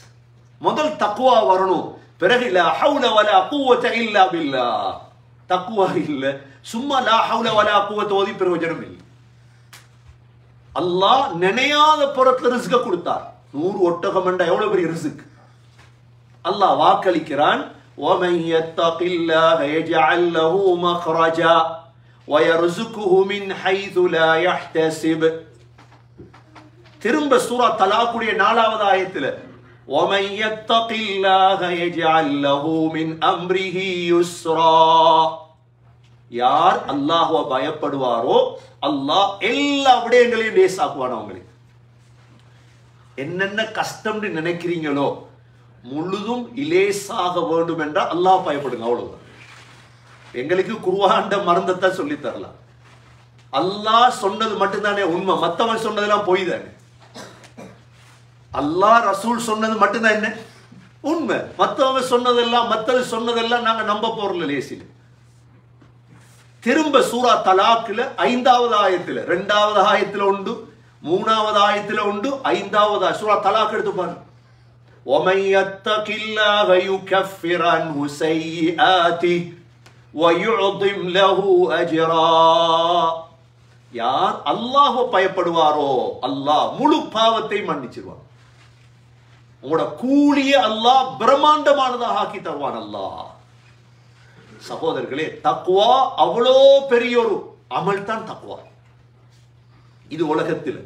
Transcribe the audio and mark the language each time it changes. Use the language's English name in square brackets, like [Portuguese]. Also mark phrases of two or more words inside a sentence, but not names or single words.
[Tamil] முதல் தக்வா வரணும், பிறகு [Arabic] لا حول ولا قوة إلا بالله. [Tamil] தக்வா இல்ல, சும்மா [Arabic] لا حول ولا قوة [Tamil] ஓதி பிரயோஜனம் இல்லை. அல்லாஹ் நினையாத புறத்துல ரிஸ்க கொடுத்தார். 100 ஒட்டகம் என்ற எவ்வளவு பெரிய ரிஸ்க். அல்லாஹ் வாக்களிக்கிறான், [Arabic] وَمَن يَتَّقِ اللَّهَ يَجْعَل لَّهُ مَخْرَجًا وَيَرْزُقْهُ مِنْ حَيْثُ لَا يَحْتَسِبُ. [Tamil] திரும்ப சூரா தலாக்குடைய 4வது ஆயத்துல [Arabic] وَمَن يَتَّقِ اللَّهَ يَجْعَل لَّهُ مِنْ أَمْرِهِ يُسْرًا. [Tamil] யார் அல்லாஹ்வை பயப்படுவாரோ அல்லாஹ் எல்லா விடயங்களையும் லேசாக்குவான். அவங்களுக்கு என்னென்ன கஷ்டம்னு நினைக்கிறீங்களோ முழுதும் இலேசாக வேண்டும் என்றால் அல்லாஹ் பயப்படுங்க, அவ்வளவுதான். எங்களுக்கு குர்ஆன் மறந்தத்தை சொல்லி தரலாம். அல்லாஹ் சொன்னது மட்டும்தானே உண்மை, மற்றவன் சொன்னதெல்லாம் பொய் தானே. அல்லாஹ் ரசூல் சொன்னது மட்டும்தான் என்ன உண்மை, மற்றவங்க சொன்னதெல்லாம் நாங்க நம்ப போறல லேசில. திரும்ப சூரா தலாக்ல 5வது ஆயத்துல 2வது ஆயத்துல உண்டு, 3வது ஆயத்துல உண்டு, 5வது சூரா தலாக் எடுத்து பாருங்க. [Arabic] وَمَن يَتَّقِ اللَّهَ يُكَفِّرْ عَنْهُ سَيِّئَاتِهِ وَيُعْظِمْ لَهُ أَجْرًا. [Tamil] யார் அல்லாஹ்வை பயப்படுவாரோ அல்லாஹ் முழு பாவத்தை மன்னிச்சிருவான். உங்களோட கூலிய அல்லாஹ் பிரம்மாண்டமானதாக ஆக்கி தருவான் அல்லாஹ். சகோதரர்களே, தக்வா அவ்வளோ பெரிய ஒரு அமல் தான் தக்வா இது உலகத்தில்.